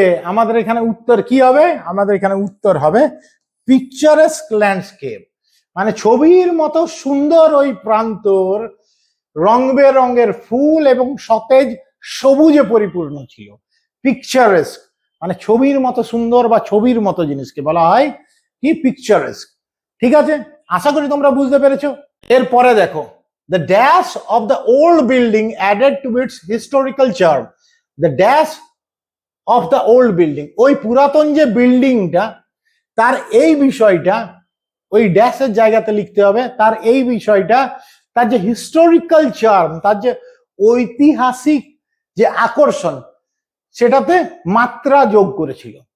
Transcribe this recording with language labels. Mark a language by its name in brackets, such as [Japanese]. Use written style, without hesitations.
[Bangla] আমাদের এখানে উত্তর হবে পিকচারেস্ক ল্যান্ডস্কেপ, মানে ছবির মতো সুন্দর ওই প্রান্তর, রং বেরঙের ফুল এবং সতেজ সবুজে পরিপূর্ণ ছিল। পিকচারেস্ক মানে ছবির মতো সুন্দর বা ছবির মতো জিনিসকে বলা হয় কি? পিকচারেস্ক। ঠিক আছে, আশা করি তোমরা বুঝতে পেরেছো। এরপরে দেখো, [English] the dash of the old building added to its historical charm. The dash of the old building, [Bangla] ওই পুরাতন যে বিল্ডিংটা, তার এই বিষয়টা ওই ড্যাশের জায়গাতে লিখতে হবে। তার এই বিষয়টা, তার যে হিস্টোরিক্যাল চার্ম, তার যে ঐতিহাসিক যে আকর্ষণ, সেটাতে মাত্রা যোগ করেছিল।